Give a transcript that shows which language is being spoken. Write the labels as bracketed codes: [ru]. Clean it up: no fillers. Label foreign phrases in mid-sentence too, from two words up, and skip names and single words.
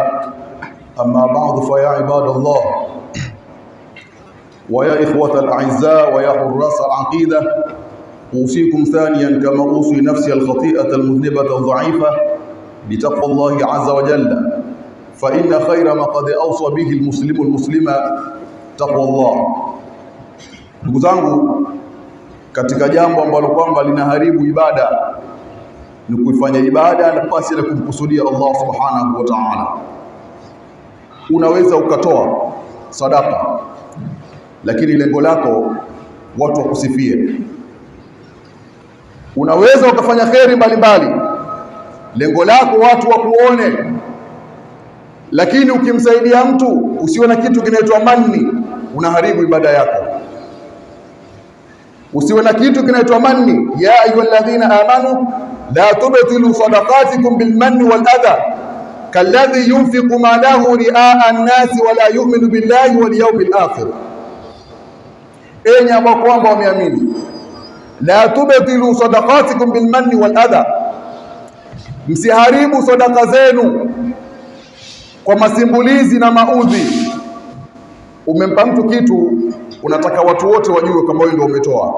[ar] أما بعد، فيا عباد الله ويا إخوة الأعزاء ويا حراس العقيدة، أوصيكم ثانيا كما أوصي نفسي الخطيئة المذنبة الضعيفة بتقوى الله عز وجل، فإن خير ما قد أوصى به المسلم المسلمة تقوى الله. [sw] Ndugu zangu, katika jambo ambalo kwamba linaharibu ibada ni kuifanya ibada na pasi na kumkusudia [ar] الله سبحانه وتعالى. [sw] Unaweza ukatoa sadaka, lakini lengo lako watu wakusifie. Unaweza ukafanya kheri mbalimbali, lengo lako watu wakuone, Lakini ukimsaidia mtu usiwe na kitu kinaitwa manni, unaharibu ibada yako. Usiwe na kitu kinaitwa manni. [ar] يا أيها الذين آمنوا لا تبطلوا صدقاتكم بالمن والأذى كالذي ينفق ماله رئاء الناس ولا يؤمن بالله واليوم الآخر. [sw] Enyi ambao kwamba wameamini, [ar] لا تبطلوا صدقاتكم بالمن والأذى, [sw] msiharibu sadaka zenu kwa masimbulizi na maudhi. Umempa mtu kitu, unataka watu wote wajue kama wewe ndio umetoa.